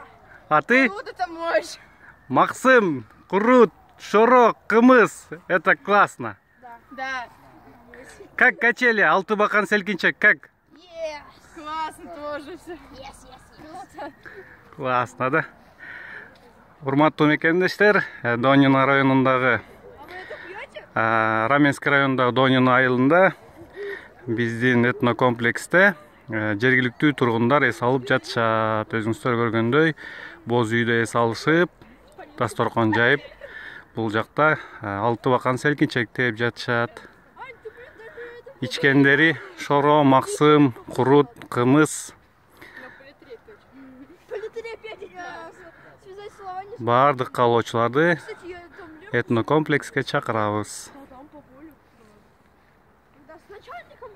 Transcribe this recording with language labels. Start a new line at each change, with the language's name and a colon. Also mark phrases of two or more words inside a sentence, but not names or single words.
Russian: А ты? Вот это мощь. Максим, Курут, Шоро, Кымыз. Это классно. Да. Как качели, Алтыбақан Селкинчек, как? Yes. Классно тоже все. Yes. Классно, да?
Kyrgyz: Урматтуу мекендештер, Донина районундагы,
Russian: А вы это пьете?
Kyrgyz: Раменск районундагы Донина айылында биздин этнокомплексте жергиликтүү тургундар эс алып жатышат. Өзүңүздөр көргөндөй, боз үйдө эс алышып, дасторкон жайып, бул жакта Алтыбақан Селкинчек тээп жатышат. Ичкендери Шоро, Максым, Курут, Кымыз.
Russian: Связать слова не
Kyrgyz: Бардык каалоочуларды
Russian: Кстати, я там лёг,
Kyrgyz: этнокомплекске чакырабыз.
Russian: там по полю. Когда с начальником